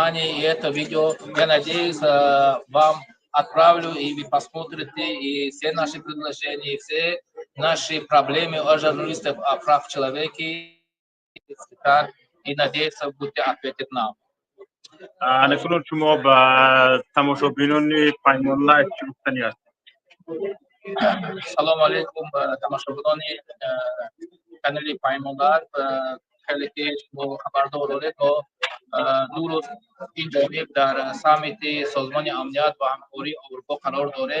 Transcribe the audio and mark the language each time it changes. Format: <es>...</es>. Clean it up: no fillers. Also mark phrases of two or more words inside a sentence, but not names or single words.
<ru>И это видео, я надеюсь, вам отправлю, и вы посмотрите, и все наши предложения, и все наши проблемы о журналистах, о прав человека, и надеюсь, будете ответить нам.</ru> <tg>Анекдот шумо ба тамошобинони паймонла чӣ гуфтанӣ аст? Салому алейкум, тамошобинони канали Паймондар. Хеле ки шумо хабардор доред, мо ду рӯз ин ҷониб дар саммити Созмони амният ва ҳамкории Аврупо қарор дорем.</tg>